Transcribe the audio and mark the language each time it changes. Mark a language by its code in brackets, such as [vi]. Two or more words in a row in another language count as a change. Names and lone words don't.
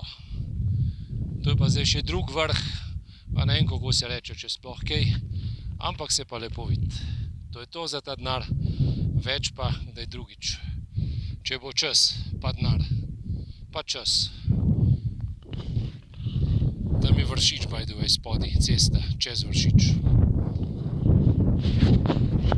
[sl] To je pa zdaj še drug vrh, pa ne vem, kako se reče, če sploh kaj, ampak se pa lepo vidi. To je to za ta denar, več pa kdaj drugič. Če bo čas, pa denar, pa čas. Tam je Vršič, [en] by the way, [sl] spodaj, cesta, čez Vršič.